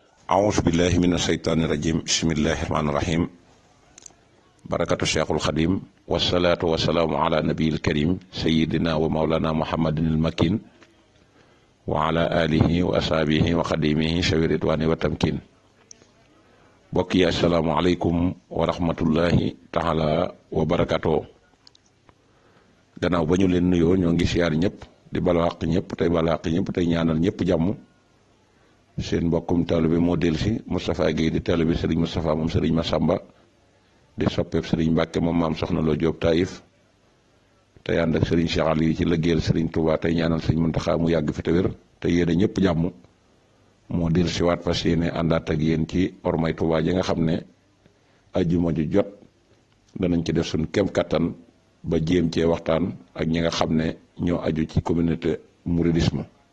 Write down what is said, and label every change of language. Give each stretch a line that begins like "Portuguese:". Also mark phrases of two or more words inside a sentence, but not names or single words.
Arabic: أعوذ بالله من الشيطان الرجيم بسم الله الرحمن الرحيم بركة الشيخ الخديم والصلاة والسلام على نبي الكريم سيدنا ومولانا محمد المكين وعلى آله وأصحابه وخديمه شوي الرضوان والتمكين بقي السلام عليكم ورحمة الله تعالى
Wolof: وبركاته gannaaw ba ñu leen nuyoo ñoo ngi siyaar ñëpp di balaax ñëpp tey balaax ñëpp tey ñaanal ñëpp jàmm seen mbokkum taalibe moo dellusi Moustapha Guèye di taalibe Serigne Moustapha moom Serigne Massamba di soppeeb Serigne Mbacke moom maam Soxna Lo Diop Taïf tey ànd ak Serigne Cheikh Aliou ci liggéeyal Serigne Touba tey ñaanal Serigne Mountakha mu yàgg fi te wér te yéene ñëpp jàmm moo dellusi waat fas yéene àndaat ak yéen ci ormay Touba ji nga xam ne ajjuma ju jot danañ ci def suñ kem kattan ba jéem cee waxtaan ak ñi nga xam ne ñoo aju ci
French: communauté mouridisme